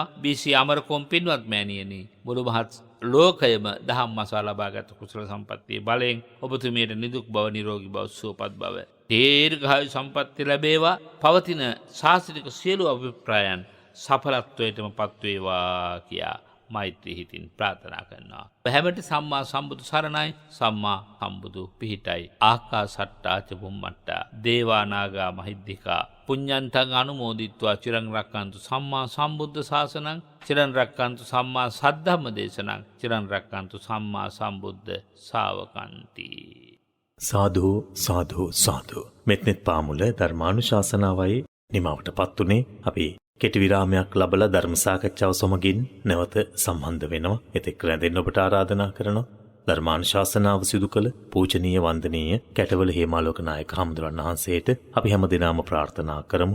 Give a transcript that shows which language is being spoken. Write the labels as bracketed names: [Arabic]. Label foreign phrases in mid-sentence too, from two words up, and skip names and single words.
[Sinhala] BC අමරකෝන් පින්වත් මෑණියනි මුළු මහත් ලෝකයම දහම් මසා ලබාගත් කුසල සම්පත්තියේ බලයෙන් ඔබතුමියට නිදුක් බව නිරෝගී බව සුවපත් බව දීර්ඝායු සම්පත්තිය ලැබේවා. පවතින ශාස්ත්‍රික සියලු අභිප්‍රායන් සඵලත්වයටම පත්වේවා කියා මෛත්‍රී හිතින් ප්‍රාර්ථනා කරනවා. හැමට සම්මා සම්බුදු සරණයි. සම්මා සම්බුදු පිහිටයි. [Pali] ආකාසට්ටා ච බුම්මට්ටා දේවා නාග මහිද්దికා පුඤ්ඤන්තං අනුමෝදිත්වා චිරං රක්칸තු සම්මා සම්බුද්ධ ශාසනං චිරං රක්칸තු සම්මා සද්ධම්ම දේශනං චිරං රක්칸තු සම්මා සම්බුද්ධ ශාවකන්ති. [Sinhala] සාදු සාදු සාදු. මෙත්නෙත් පාමුල ධර්මානුශාසනාවයි නිමවට පත්ුනේ. අපි කෙටි විරාමයක් ලබලා ධර්ම සාකච්ඡාව සමගින් නැවත සම්බන්ධ වෙනවා. එතෙක් රැඳෙන්න ඔබට ආරාධනා කරනවා. ධර්මානුශාසනාව සිදු කළ පූජනීය වන්දනීය කැටවල හේමාලෝක නායක හාමුදුරන් වහන්සේට අපි හැමදෙනාම ප්‍රාර්ථනා කරමු.